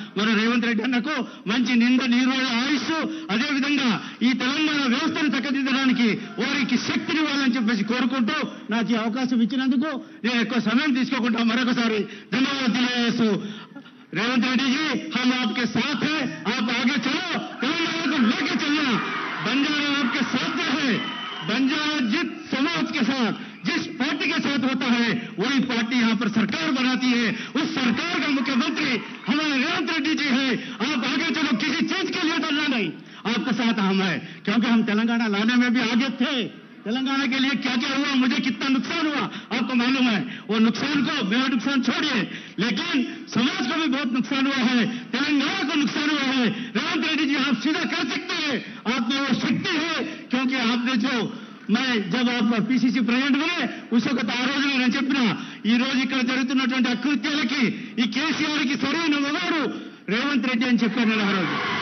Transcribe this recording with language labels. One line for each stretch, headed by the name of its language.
Telugu: మన రేవంత్ రెడ్డి అన్నకు మంచి నీరు ఆయుష్ అదేవిధంగా ఈ తెలంగాణ వ్యవస్థను చక్కదిద్దడానికి వారికి శక్తినివ్వాలని చెప్పేసి కోరుకుంటూ నాకు ఈ అవకాశం ఇచ్చినందుకు నేను ఎక్కువ సమయం తీసుకోకుండా మరొకసారి ధన్యవాదాలు తెలియజేస్తూ
Hindi: रेवंत रेड्डी जी हम आपके साथ हैं, आप आगे चलो, तेलंगाना को लेके चलना. बंजारा आपके साथ है. बंजारा जिस समाज के साथ जिस पार्टी के साथ होता है वही पार्टी यहाँ पर सरकार बनाती है. उस सरकार का मुख्यमंत्री हमारे रेवंत रेड्डी जी है. आप आगे चलो, किसी चीज के लिए डरना नहीं, आपके साथ हम है. क्योंकि हम तेलंगाना लाने में भी आगे थे. तेलंगाना के लिए क्या क्या हुआ, मुझे कितना नुकसान हुआ आपको मालूम है. वो नुकसान को, मेरा नुकसान छोड़िए, लेकिन समाज को भी बहुत नुकसान हुआ है, तेलंगाना को नुकसान हुआ है. रेवंत रेड्डी जी आप सीधा कर सकते हैं, आप में वो शक्ति है. क्योंकि आपने जो मैं जब आप पीसीसी प्रेसिडेंट बने उस वक्त
Telugu: आ రోజు నేను చెప్పినా ఈ రోజు ఇక్కడ జరుగుతున్నటువంటి అకృత్యాలకి ఈ కేసీఆర్ కి సరైన మొగాడు రేవంత్ రెడ్డి అని చెప్పాను ఆ రోజు.